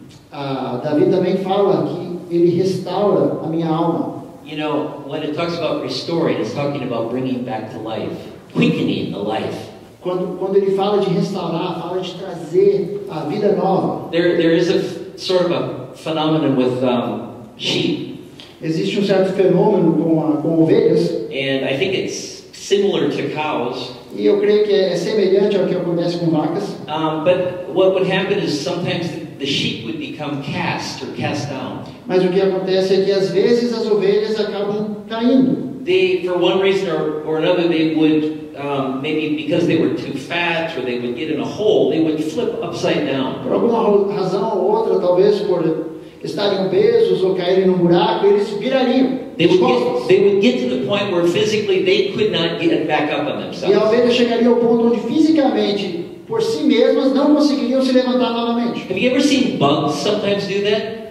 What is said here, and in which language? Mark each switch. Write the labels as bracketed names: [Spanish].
[Portuguese] Davi também fala que ele restaura a minha alma. [English] You know, when it talks about restoring, it's talking about bringing back to life, quickening the life. [Portuguese] Quando ele fala de restaurar, fala de trazer a vida nova. [English] There is a sort of a phenomenon with sheep. [Portuguese] Existe certo fenômeno com ovelhas. [English] And I think it's similar to cows. [Portuguese] E eu creio que é semelhante ao que acontece com vacas. [English] But what would happen is sometimes the sheep would become cast or cast down. [Portuguese] Mas o que acontece é que às vezes as ovelhas acabam caindo. [English] They, for one reason or another, they would maybe because they were too fat or they would get in a hole, they would flip upside down. [Portuguese] Por alguma razão ou outra, talvez por estarem obesos ou caírem no buraco, eles virariam. [English] They would get to the point where physically they could not get back up on themselves. [Portuguese] E a ovelha chegaria ao ponto onde fisicamente, por si mesmas, não conseguiriam se levantar novamente. [English] Have you ever seen bugs sometimes do that?